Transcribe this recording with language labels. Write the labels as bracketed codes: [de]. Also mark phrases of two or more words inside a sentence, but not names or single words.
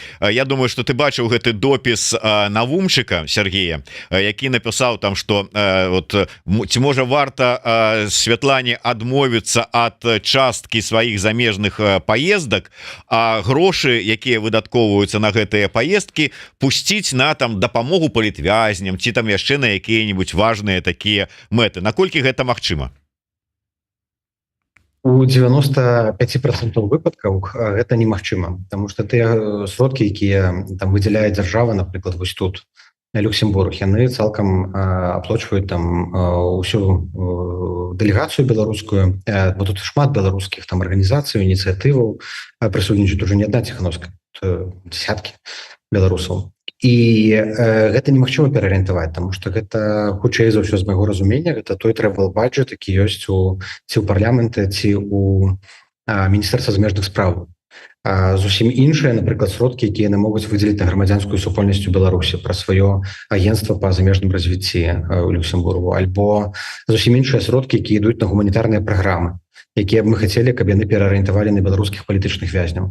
[be] Я думаю, что ты бачыў гэты допіс Навумчыка Сергея, які напісаў там, [ru] что вот, [be] ці можа варта Святлане адмовіцца ад часткі сваіх замежных паездак, а грошы, якія выдаткоўваюцца на гэтыя паездкі, пусціць на там дапамогу палітвязням ці там яшчэ на якія-нибудь важныя такія мэты. Наколькі гэта магчыма? У 95% выпадкаў гэта немагчыма, [ru] потому что [be] тыя сродкі, якія там выдзяляе дзяржава, напрыклад, вось тут Люксембург, яны цалкам аплачваюць там усю дэлегацыю беларускую, бо тут шмат беларускіх там арганізацый, ініцыятываў прысутнічаюць уже не адна Ціханаўская, десяткі беларусаў. І гэта немагчыма пераарыентаваць, таму што гэта хутчэй за ўсё, з майго разумення, гэта той [en] travel budget, [be] які ёсць ці ў парламенце, ці ў міністэрства замежных спраў. Зусім іншыя, напрыклад, сродкі, якія яны могуць выдзеліць на грамадзянскую супольнасць у Беларусі пра сваё агенцтва па замежным развіцці ў Люксембургу, альбо зусім іншыя сродкі, якія ідуць на гуманітарныя праграмы, якія б мы хацелі, каб яны пераарыентавалі на беларускіх палітычных вязняў.